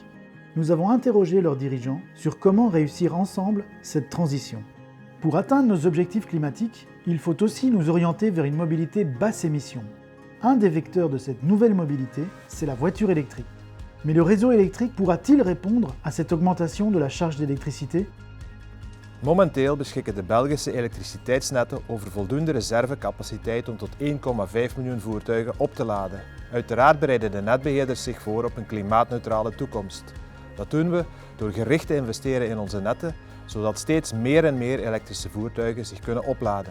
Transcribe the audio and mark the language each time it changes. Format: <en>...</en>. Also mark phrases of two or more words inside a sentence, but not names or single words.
<fr>Nous avons interrogé leurs dirigeants sur comment réussir ensemble cette transition. Pour atteindre nos objectifs climatiques, il faut aussi nous orienter vers une mobilité basse émission. Un des vecteurs de cette nouvelle mobilité, c'est la voiture électrique. Mais le réseau électrique pourra-t-il répondre à cette augmentation de la charge d'électricité?</fr> <nl>Momenteel beschikken de Belgische elektriciteitsnetten over voldoende reservecapaciteit om tot 1,5 miljoen voertuigen op te laden. Uiteraard bereiden de netbeheerders zich voor op een klimaatneutrale toekomst. Dat doen we door gericht te investeren in onze netten, zodat steeds meer en meer elektrische voertuigen zich kunnen opladen.</nl>